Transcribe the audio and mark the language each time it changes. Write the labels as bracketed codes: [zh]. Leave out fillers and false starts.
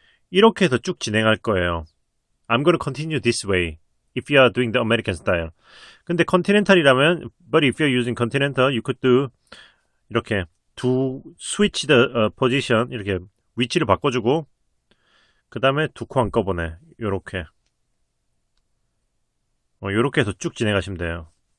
[ko] 이렇게 해서 쭉 진행할 거예요. [en] I'm gonna continue this way if you are doing the American style. [ko] 근데 continental이라면 [en] but if you're using continental you could do [ko] 이렇게 [en] switch the position [ko] 이렇게 위치를 바꿔주고 그 다음에 두 코 한꺼번에 요렇게 요렇게 해서 쭉 진행하시면 돼요.